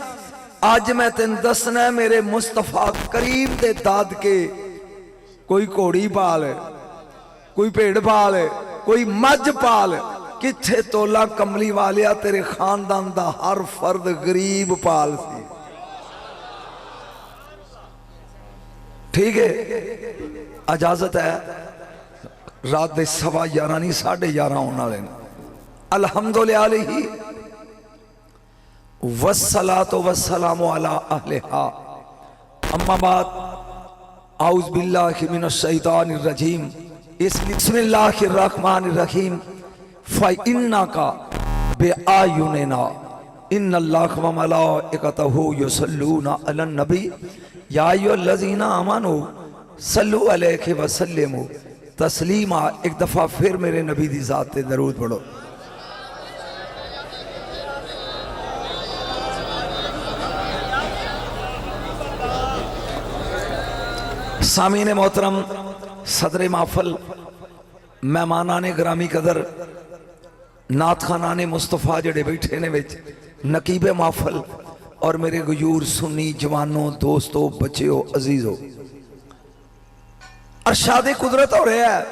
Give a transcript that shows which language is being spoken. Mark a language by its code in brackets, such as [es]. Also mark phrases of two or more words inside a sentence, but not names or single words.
[pa] اج میں تینوں دسنا میرے مصطفیٰ کریم دے دادے کوئی گھوڑی پال، کوئی بھیڈ پال، کوئی مجھ پال، کتھے تولا کملی والیا تیرے خاندان دا ہر فرد غریب پال سی. [ur] ٹھیک ہے، اجازت ہے. [pa] رات دے 11:15 نہیں 11:30 ہونے والے. [ar] الحمد لله والصلاة والسلام على أهلها، أما بعد أعوذ بالله من الشيطان الرجيم، بسم الله الرحمن الرحيم. فإنك بأعيننا إن الله وملائكته يصلون على النبي يا أيها الذين آمنوا صلوا عليه وسلموا تسليما. [pa] ایک دفعہ پھر میرے نبی دی ذات تے درود پڑھو. [ur] سامعین محترم، صدر محفل، مہمانانِ گرامی قدر، نعت خوانانِ مصطفیٰ [pa] جیہڑے بیٹھے نے وچ, [ur] نقیبِ محفل اور میرے غیور سنی جوانوں دوستوں بچوں عزیزوں، ارشاد قدرت ہو رہا ہے.